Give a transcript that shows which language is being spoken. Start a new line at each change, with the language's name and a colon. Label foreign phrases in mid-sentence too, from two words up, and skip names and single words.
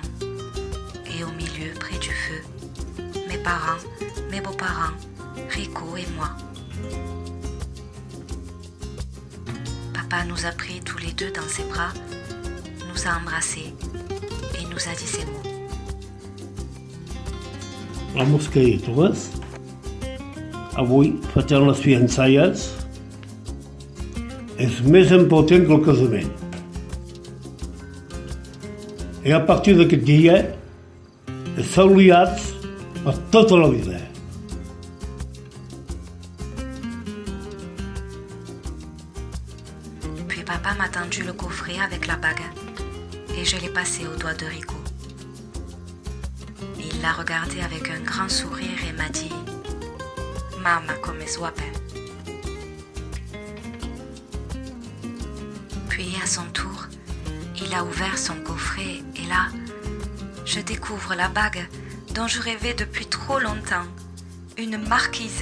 French: Et au milieu, près du feu, mes parents, mes beaux-parents, Rico et moi. Papa nous a pris tous les deux dans ses bras, nous a embrassés et nous a dit ces mots.
Spanish: Vamos queridos,
Catalan: avui facem les fiançalles. És més important que el casament. I a partir d'aquest dia esteu liats per tota la vida.
French: Papa m'a tendu le coffret avec la bague et je l'ai passé au doigt de Rico. Il l'a regardé avec un grand sourire et m'a dit « Mama come suape ». Puis à son tour, il a ouvert son coffret et là, je découvre la bague dont je rêvais depuis trop longtemps, une marquise.